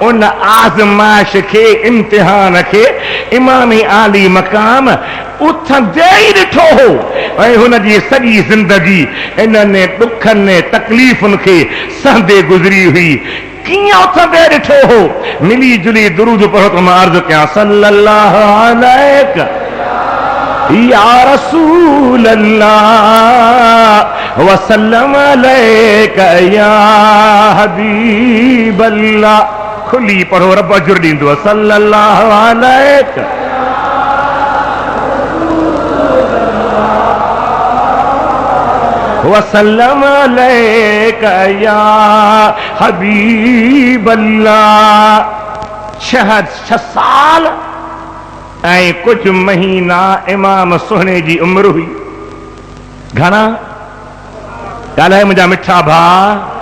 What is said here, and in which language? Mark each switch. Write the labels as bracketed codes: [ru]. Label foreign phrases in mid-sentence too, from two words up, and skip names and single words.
[sd] उन आज़माइश खे, इम्तिहान खे इमाम आली मकाम उथंदे ई ॾिठो हो। ऐं हुन जी सॼी ज़िंदगी इन्हनि ॾुखनि तकलीफ़ुनि खे सहंदे गुज़री हुई। कीअं उथंदे ॾिठो हो? मिली जुली दुरूद पढ़ो त मां अर्ज़ु कयां [ar] صلى الله عليه يا رسول الله وسلم عليك يا حبيب الله. [sd] खुली पढ़ो, रब अजुर ॾींदो। [ar] صلى الله عليك وسلم عليك يا حبيب الله. [sd] 6 साल ऐं कुछ महीना इमाम सुहिणे जी उम्र हुई। घणा ॻाल्हाए मुंहिंजा मिठा भाउ?